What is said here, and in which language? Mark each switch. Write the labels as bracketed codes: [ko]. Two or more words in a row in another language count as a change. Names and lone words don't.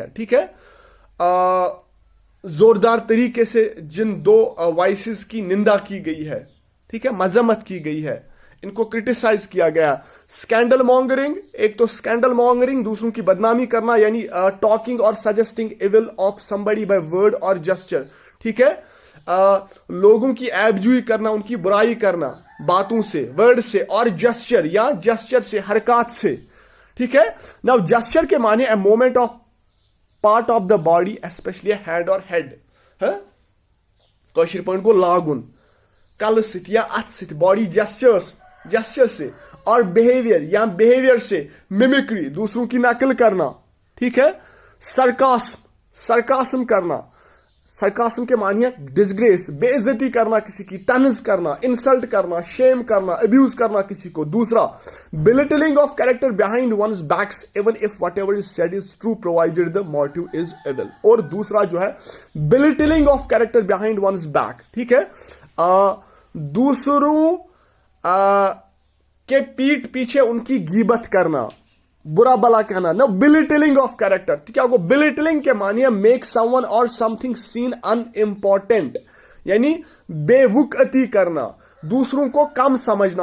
[ur] ٹھیک ہے, زوردار طریقے سے جن 2 وائسز کی نندا کی گئی ہے, ٹھیک ہے, مذمت کی گئی ہے, ان کو کرٹیسائز کیا گیا. [en] scandal mongering, [ur] ایک تو [en] scandal mongering [ur] دوسروں کی بدنامی کرنا, یعنی [en] talking or suggesting evil of somebody by word or gesture. [ur] ٹھیک ہے, لوگوں کی عیب جوئی کرنا, ان کی برائی کرنا باتوں سے, ورڈ سے, اور جسچر یا جسچر سے, حرکات سے. ٹھیک ہے, [en] now gesture [ur] کے معنی [en] a movement of part of the body, especially hand or head. [ks] کاشر پوائنٹ کو لاگن کل ست یا اتھ ست, [en] body gesture [ur] سے, اور بیہیویئر یا بیہیویئر سے, میمکری دوسروں کی نقل کرنا. ٹھیک ہے, سرکاسم کرنا. سرکاسم کے معنی ہے ڈسگریس, بے عزتی کرنا کسی کی, طنز کرنا, انسلٹ کرنا, شیم کرنا, ابیوز کرنا کسی کو. [en] دوسرا belittling of character behind one's backs even if whatever is said is true provided the motive is evil. [ur] اور دوسرا جو ہے [en] belittling of character behind one's back. [ur] ٹھیک ہے, دوسروں کے پیٹ پیچھے ان کی غیبت کرنا, برا بلا کہنا. نا [en] belittling of character, [ur] کیا کو بلیٹلنگ کے معنی ہے [en] make someone or something seem unimportant, [ur] یعنی بے وقعتی کرنا, دوسروں کو کم سمجھنا.